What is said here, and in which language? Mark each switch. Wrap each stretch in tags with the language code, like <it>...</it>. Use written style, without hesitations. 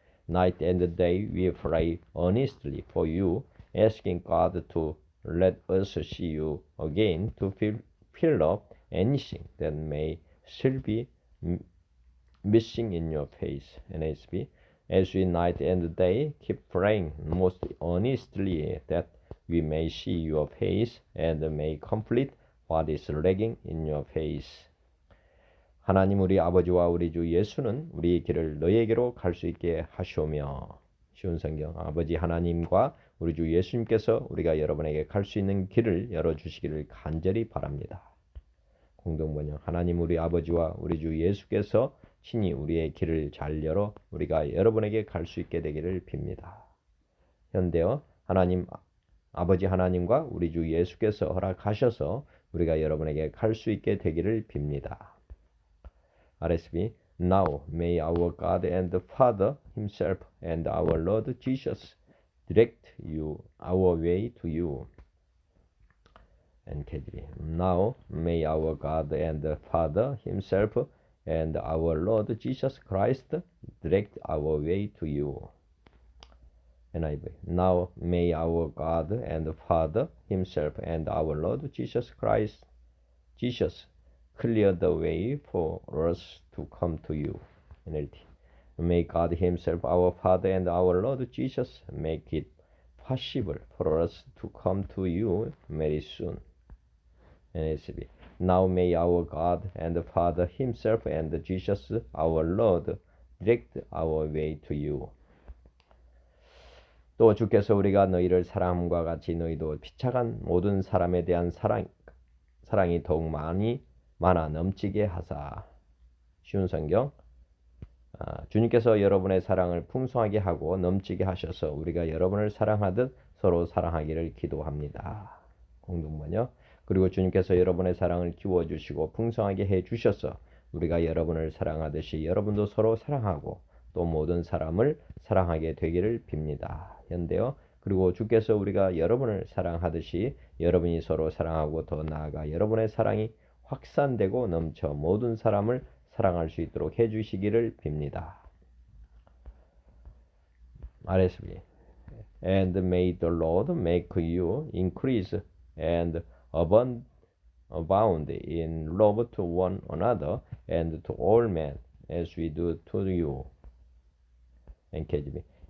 <en>Night and day we pray earnestly for you, asking God to let us see you again to fill up anything that may still be missing in your face. NSB. As we night and day keep praying most earnestly that we may see your face and may complete what is lacking in your face.</en> <ko>하나님 우리 아버지와 우리 주 예수는 우리의 길을 너희에게로 갈 수 있게 하시오며. 쉬운 성경. 아버지 하나님과 우리 주 예수님께서 우리가 여러분에게 갈 수 있는 길을 열어주시기를 간절히 바랍니다. 공동번역. 하나님 우리 아버지와 우리 주 예수께서 친히 우리의 길을 잘 열어 우리가 여러분에게 갈 수 있게 되기를 빕니다. 현대어. 아버지 하나님과 우리 주 예수께서 허락하셔서 우리가 여러분에게 갈 수 있게 되기를 빕니다.</ko> <en>RSV. Now may our God and Father himself and our Lord Jesus direct our way to you. NKJV. Now may our God and Father Himself and our Lord Jesus Christ direct our way to you. NIV. Now may our God and Father Himself and our Lord Jesus clear the way for us to come to you. NLT. May God Himself, our Father and our Lord Jesus, make it possible for us to come to you very soon. NSB. Now may our God and Father Himself and Jesus, our Lord, direct our way to you.</en> <ko>또 주께서 우리가 너희를 사랑함과 같이 너희도 비참한 모든 사람에 대한 사랑이 더욱 많아 넘치게 하사. 쉬운 성경. 주님께서 여러분의 사랑을 풍성하게 하고 넘치게 하셔서 우리가 여러분을 사랑하듯 서로 사랑하기를 기도합니다. 공동번역. 그리고 주님께서 여러분의 사랑을 키워주시고 풍성하게 해주셔서 우리가 여러분을 사랑하듯이 여러분도 서로 사랑하고 또 모든 사람을 사랑하게 되기를 빕니다. 현대어. 그리고 주께서 우리가 여러분을 사랑하듯이 여러분이 서로 사랑하고 더 나아가 여러분의 사랑이 확산되고 넘쳐 모든 사람을 사랑할 수 있도록 해주시기를 빕니다. RSV. And may the Lord make you increase and abound in love to one another and to all men, as we do to you. NKJV.</ko>